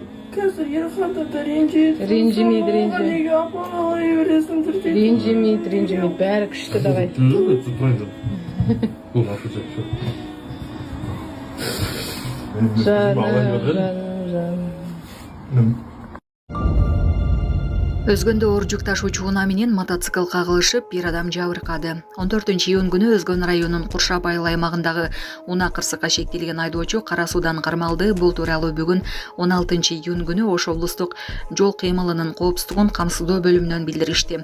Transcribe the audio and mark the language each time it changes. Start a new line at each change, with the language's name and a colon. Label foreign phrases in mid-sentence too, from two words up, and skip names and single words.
Kazakh: Қазір Ерхандарды ренжиді. Ренжімейді. Неге апалай бересіңдер дейді. Ренжімейді. Бәрі күшті давай.
Russian: Болды, отключай, все.
Kazakh: Жаным.
Kyrgyz: Өзгөндө оор жүк ташуучу унаа менен мотоцикл кагылышып, бир адам жабыркады. 14-июнь күнү Өзгөн районунун Куршап айыл аймагындагы унаа кырсыкка шектелген айдоочу кара суудан кармалды. Бул тууралуу бүгүн 16-июнь күнү Ош облустук жол кыймылынын коопсуздугун камсыздоо бөлүмүнөн билдиришти.